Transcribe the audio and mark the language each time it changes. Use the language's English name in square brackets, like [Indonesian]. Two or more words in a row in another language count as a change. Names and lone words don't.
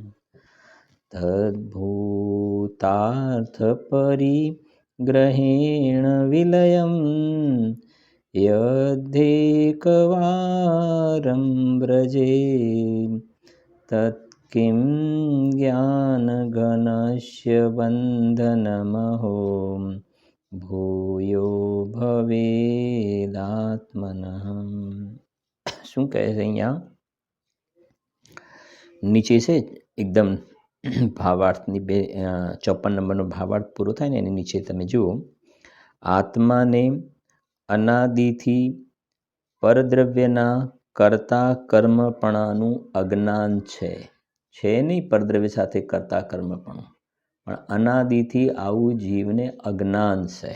[Sanskrit] तद्भूतार्थपरिग्रहेण विलयं यद्धेकवारं व्रजे तत्किं ज्ञानघनस्य बन्धनमहो भूयो भवेदात्मनः। [Gujarati] શું કહે છે અહીંયા નીચે છે एकदम ભાવાર્થની 54 નંબરનો ભાવાર્થ પૂરો થાય ને એની નીચે તમે જુઓ, આત્માને અનાદિથી પરદ્રવ્યના કર્તા કર્મપણાનું અજ્ઞાન છે નહીં પરદ્રવ્ય સાથે કર્તા કર્મપણું, પણ અનાદિથી આવું જીવને અજ્ઞાન છે.